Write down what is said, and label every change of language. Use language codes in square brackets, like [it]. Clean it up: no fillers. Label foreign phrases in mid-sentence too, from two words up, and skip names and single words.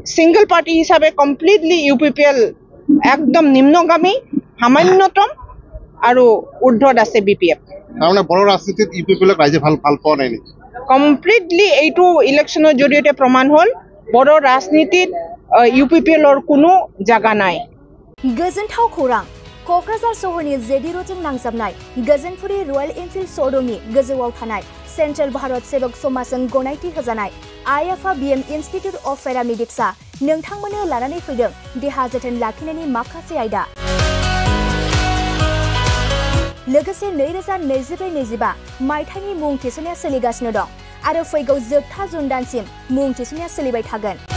[en] single party [as] হিচাপে কমপ্লিটলি UPPL একদম নিম্নগামী সামান্যতম আৰু ঊৰ্ধ্বত আছে BPF তাৰমানে বড়ো ৰাজনীতিত UPPLক ৰাইজে ভাল পোৱা নাই নেকি কমপ্লিটলি এইটো ইলেকশ্যনৰ জৰিয়তে প্ৰমাণ হ'ল বড়ো ৰাজনীতিত UPPLৰ কোনো জায়গা নাই [brx] गोजोनथाव खौरां क'क्राझार सहरनि जेडि र'डजों नांजाबनाय गोजोनपुरी रयेल एनफिल्ड श'रुमनि गोजौआव थानाय सेन्ट्रेल भारत सेवक समाजजों गनायथि होजानाय IFA BM इन्स्टिट्युट अफ पेरामेडिक्सआ नोंथांमोननो लानानै फैदों देहा जोथोन लाखिनायनि माखासे आयदा लोगोसे 2024-25 मायथाइनि मुं थिसननाया सोलिगासिनो दं आरो फैगौ जोबथा जुन दानसिम मुं थिसननाया सोलिबाय थागोन